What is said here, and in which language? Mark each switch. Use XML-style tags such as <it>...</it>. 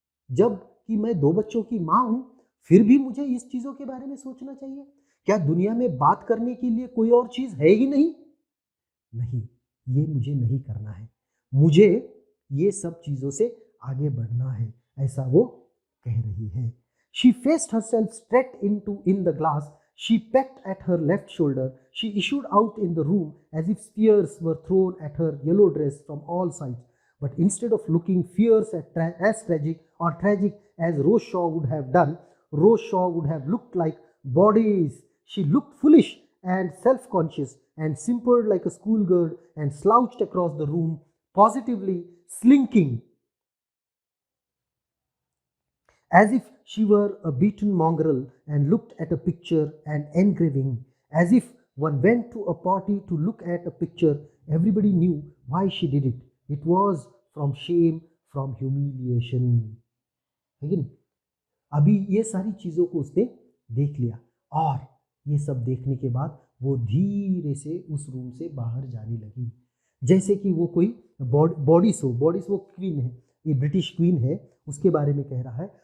<hi>जब कि मैं 2 बच्चों की माँ हूँ, फिर भी मुझे इस चीज़ों के बारे में सोचना चाहिए? क्या दुनिया में बात करने के लिए कोई और चीज़ है ही नहीं? नहीं, ये मुझे नहीं करना है, मुझे ये सब चीज़ों से आगे बढ़ना है, ऐसा वो कह रही है।</hi> <en>She faced herself straight in the glass. She pecked at her left shoulder. She issued out in the room as if spears were thrown at her yellow dress from all sides. But instead of looking fierce as tragic as Rose Shaw would have done, Rose Shaw would have looked like bodies. She looked foolish and self-conscious, and simpered like a schoolgirl, and slouched across the room, positively slinking, as if she were a beaten mongrel, and looked at a picture and engraving, as if one went to a party to look at a picture. Everybody knew why she did it. It was from shame, from humiliation.</en> <hi>है कि नहीं? अभी ये सारी चीज़ों को उसने देख लिया, और ये सब देखने के बाद वो धीरे से उस रूम से बाहर जाने लगी, जैसे कि वो कोई बॉडिस वो क्वीन है, ये ब्रिटिश क्वीन है, उसके बारे में कह रहा है।</hi>